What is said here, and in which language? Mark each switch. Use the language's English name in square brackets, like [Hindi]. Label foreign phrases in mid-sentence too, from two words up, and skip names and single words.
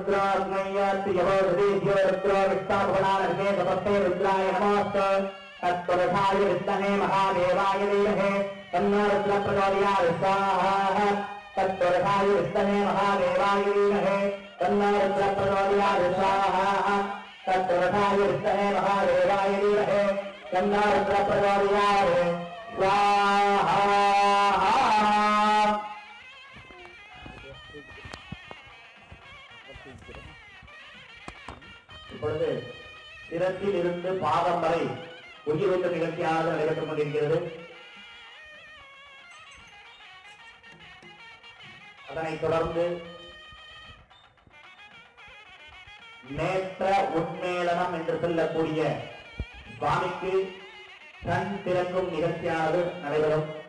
[Sanskrit] रुद्राय नमोस्तु तत्पुरुषाय विद्महे महादेवाय धीमहि तन्नो रुद्रः प्रचोदयात् स्वाहा तत्पुरुषाय विद्महे महादेवाय धीमहि तन्नो रुद्रः प्रचोदयात् स्वाहा तत्पुरुषाय विद्महे महादेवाय धीमहि तन्नो रुद्रः प्रचोदयात् स्वाहा [Tamil] இப்பொழுது சிரத்தில் இருந்து பாதம் வரை உயிரூட்டும் நிகழ்ச்சியானது நடைபெற்றுக் கொண்டிருக்கிறது. அதனைத் தொடர்ந்து நேற்ற உண்மேளனம் என்று சொல்லக்கூடிய சுவாமிக்கு கண் திறக்கும் நிகழ்ச்சியானது நடைபெறும்.